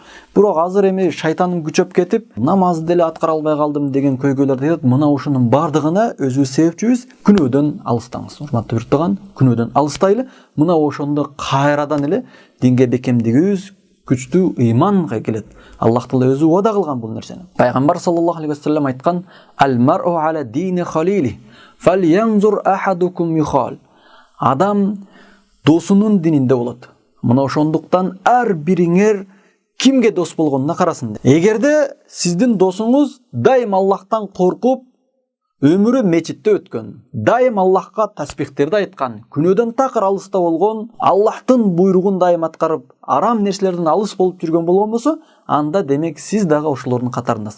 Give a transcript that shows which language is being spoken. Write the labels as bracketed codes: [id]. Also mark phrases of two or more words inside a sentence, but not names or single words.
[ky] Бирок азыр эми шайтаным күчөп кетип, намазды деле аткара албай калдым" деген көйгөйлөрдү айтат. Мына ушунун бардыгына өзүбүз себепчүбүз. Күнөөдөн алыстаңыз. Урматтуу юрттаган, күнөөдөн алыстайлы. Мына ошондо кайрадан эле динге бекемдигибиз күчтүү ыйманга келет. Аллах Таала өзү вада кылган бул нерсени. Пайгамбар [ar] صلى الله عليه وسلم [ky] айткан: [ar] "المرء على دين خليله فلينظر أحدكم يخالل." [ky] Адам досунун дининде болот. Мына ошондуктан ар бириңер кимге дос болгонуна карасын. Эгерде сиздин досуңуз дайым Аллахтан коркуп, өмүрү мечитте өткөн, дайым Аллахка тасбихтерди айткан, күнөөдөн такыр алыста болгон, Аллахтын буйругун дайым аткарып, арам нерселерден алыс болуп жүргөн болгон болсо, анда демек сиз дагы ошолордун катарындасыз.